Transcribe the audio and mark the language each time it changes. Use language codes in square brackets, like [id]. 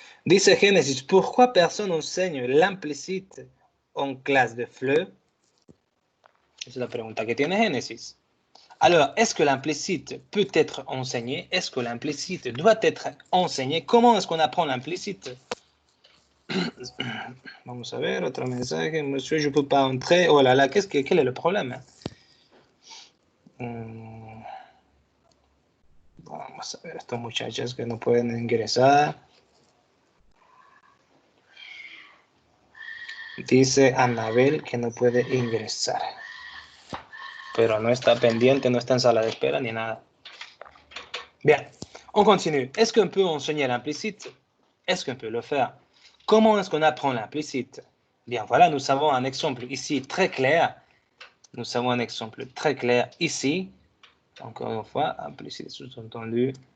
[fr] Dice Génesis, pourquoi personne enseigne l'implicite en classe de FLE? [es] Es la pregunta que tiene Génesis. [fr] Alors, est-ce que l'implicite peut être enseigné? Est-ce que l'implicite doit être enseigné? Comment est-ce qu'on apprend l'implicite? [es] Vamos a ver, otro mensaje. [fr] Monsieur, je ne peux pas entrer. Oh là là, quel est le problème? [es] Vamos a ver, estos muchachos que no pueden ingresar. Dice Anabel que no puede ingresar. Pero no está pendiente, no está en sala de espera ni nada. [fr] Bien, on continue. Est-ce qu'on peut enseigner l'implicite? Est-ce qu'on peut le faire? Comment est-ce qu'on apprend l'implicite? Bien, voilà, nous avons un exemple ici très clair. Nous avons un exemple très clair ici. Encore une fois, implicite sous-entendu.